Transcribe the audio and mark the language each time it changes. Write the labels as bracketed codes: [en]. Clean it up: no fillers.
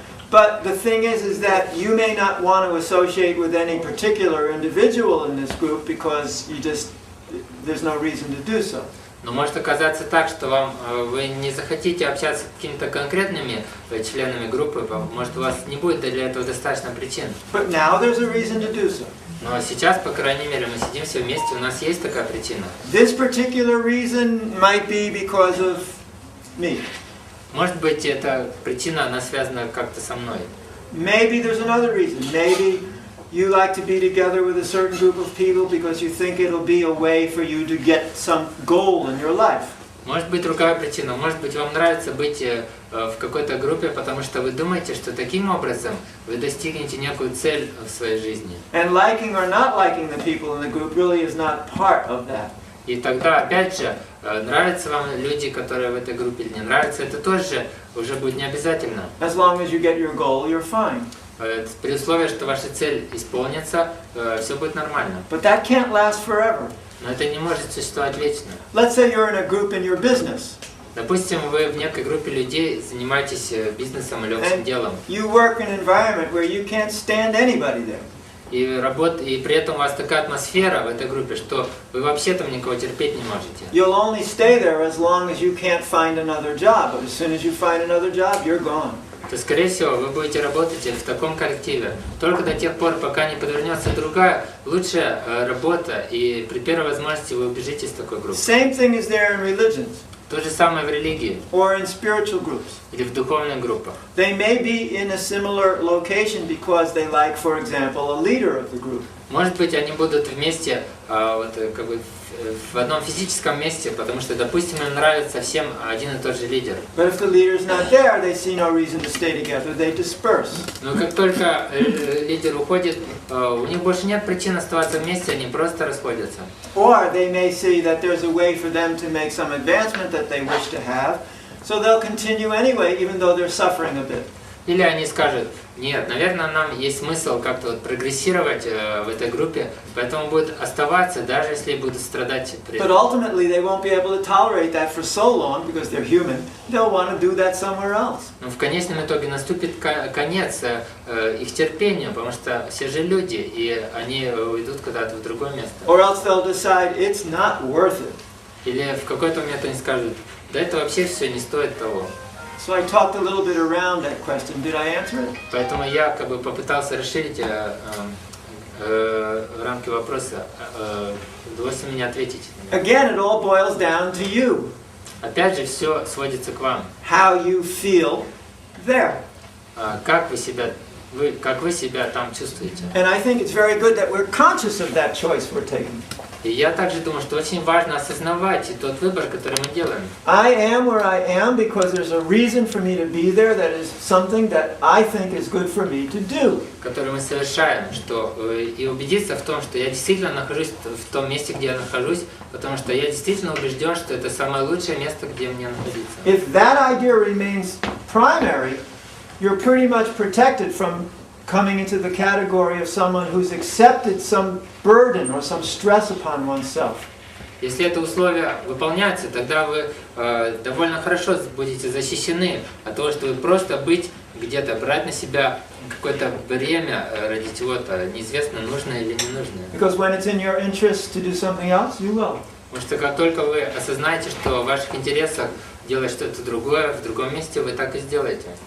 [en] But the thing is that you may not want to associate with any particular individual in this group because there's no reason to do so. [ru] Но может оказаться так, что вы не захотите общаться с какими-то конкретными членами группы, может у вас не будет для этого достаточно причин. [en] But now there's a reason to do so. [ru] Но сейчас, по крайней мере, мы сидим все вместе, у нас есть такая причина. [en] This particular reason might be because of me. [ru] Может быть, эта причина, она связана как-то со мной. [en] Maybe there's another reason. Maybe you like to be together with a certain group of people because you think it'll be a way for you to get some goal in your life. [ru] Может быть, другая причина. Может быть, вам нравится быть в какой-то группе, потому что вы думаете, что таким образом вы достигнете некую цель в своей жизни. [en] And liking or not liking the people in the group really is not part of that. [ru] И тогда, опять же, нравятся вам люди, которые в этой группе или не нравятся, это тоже уже будет не обязательно. [en] As long as you get your goal, you're fine. [ru] При условии, что ваша цель исполнится, все будет нормально. [en] But that can't last forever. [ru] Но это не может существовать вечно. [en] Let's say you're in a group in your business. [ru] Допустим, вы в некой группе людей занимаетесь бизнесом или общим делом. [en] You work in an environment where you can't stand anybody there. [ru] И при этом у вас такая атмосфера в этой группе, что вы вообще там никого терпеть не можете. [en] You'll only stay there as long as you can't find another job. But as soon as you find another job, you're gone. [ru] То, скорее всего, вы будете работать в таком коллективе только до тех пор, пока не подвернется другая, лучшая работа, и при первой возможности вы убежите из такой группы. [en] Same thing is there in religions. [ru] То же самое в религии [en] or in spiritual groups. [ru] или в духовных группах. [en] They may be in a similar location because they like, for example, a leader of the group. [ru] Может быть, они будут вместе в одном физическом месте, потому что, допустим, им нравится всем один и тот же лидер. [en] But if the leader's not there, they see no reason to stay together. They disperse. [ru] Но как только лидер уходит, у них больше нет причин оставаться вместе, они просто расходятся. [en] Or they may see that there's a way for them to make some advancement that they wish to have, so they'll continue anyway, even though they're suffering a bit. [ru] Или они скажут: нет, наверное, нам есть смысл как-то прогрессировать в этой группе, поэтому будут оставаться, даже если будут страдать при этом. [en] But ultimately, they won't be able to tolerate that for so long because they're human. They'll want to do that somewhere else. [ru] Но в конечном итоге наступит конец их терпению, потому что все же люди, и они уйдут куда-то в другое место. [en] Or else they'll decide it's not worth it. [ru] Или в какой-то момент они скажут: да это вообще все не стоит того. [en] So I talked a little bit around that question. Did I answer it? [ru] Поэтому я попытался расширить рамки вопроса. Удалось ли мне ответить? [en] Again, it all boils down to you. [ru] Опять же, все сводится к вам. [en] How you feel there. [ru] Как вы себя там чувствуете? [en] And I think it's very good that we're conscious of that choice we're taking. [ru] И я также думаю, что очень важно осознавать тот выбор, который мы делаем. [en] I am where I am because there's a reason for me to be there that is something that I think is good for me to do. [ru] Который мы совершаем, что и убедиться в том, что я действительно нахожусь в том месте, где я нахожусь, потому что я действительно убежден, что это самое лучшее место, где мне находиться. [en] If that idea remains primary, you're pretty much protected from coming into the category of someone who's accepted some burden or some stress upon oneself. [ru] Если это условие выполняется, тогда вы довольно хорошо будете защищены от того, что вы просто быть где-то, брать на себя какое-то бремя ради чего-то, неизвестно, нужное или не нужное. [en] Because when it's in your interest to do something else, you will. [ru] Потому что как только вы осознаете, что в ваших интересах делать что-то другое, в другом месте, вы так и сделаете.